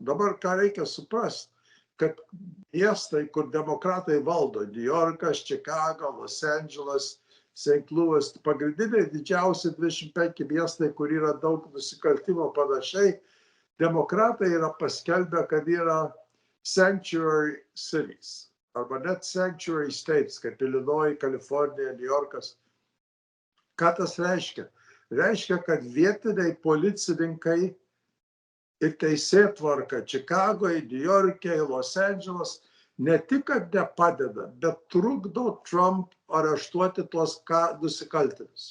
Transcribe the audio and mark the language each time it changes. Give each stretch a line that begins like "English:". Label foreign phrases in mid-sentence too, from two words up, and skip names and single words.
Lithuanian: Dabar ką reikia suprasti, kad miestai, kur demokratai valdo, New Yorkas, Chicago, Los Angeles, St. Louis, pagrindiniai didžiausi 25 miestai, kur yra daug nusikaltimo panašiai, demokratai yra paskelbę, kad yra
English: sanctuary cities,
Lithuanian: arba net
English: sanctuary states,
Lithuanian: kaip Illinois, Kalifornija, New Yorkas. Ką tas reiškia? reiškia, kad vietiniai policininkai ir teisėtvarka Čikagoje, Niujorke, Los Andželas ne tik, kad nepadeda, bet trukdo Trump areštuoti tuos nusikaltėlius.